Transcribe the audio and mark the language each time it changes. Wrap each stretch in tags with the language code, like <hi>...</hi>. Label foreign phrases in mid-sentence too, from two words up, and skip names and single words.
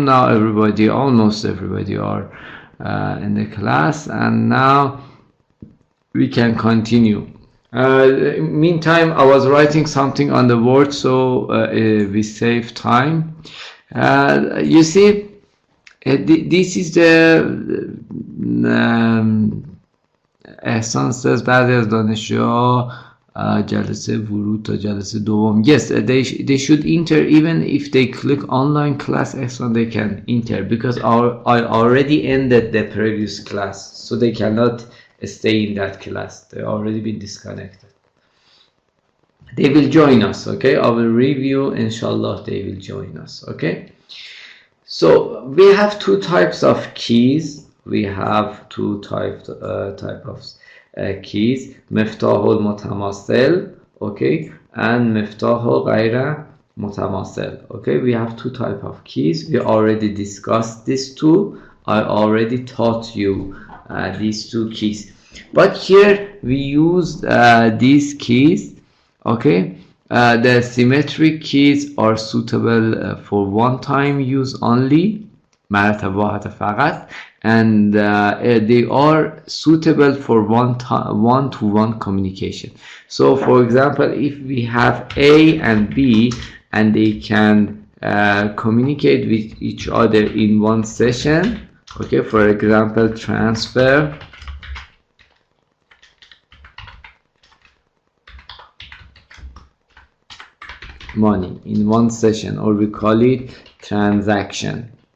<en>Now everybody, almost everybody are in the class, and now we can continue. Meantime, I was writing something on the board, so we save time. You see, this is the</en> <fa>احسان says بعضی از دانشجوها جلسه ورود تا جلسه دوم.</fa> <en>Yes, they should enter even if they click online class. Ehsan, they can enter because I already ended the previous class, so they cannot stay in that class. They already been disconnected. They will join us, okay? I will review, inshallah they will join us, okay? So we have two types of keys. We have two type of keys,</en> <ar>مفتاح المتماثل,</ar> <en>okay, and</en> <ar>مفتاح غیر متماثل,</ar> <en>okay. We have two type of keys. We already discussed these two. I already taught you these two keys, but here we use these keys, okay. The symmetric keys are suitable for one-time use only,</en> <ar>مرتبه واحد فقط,</ar> <en>and they are suitable for one-to-one communication. So for example, if we have A and B and they can communicate with each other in one session, okay, for example, transfer money in one session, or we call it transaction.</en>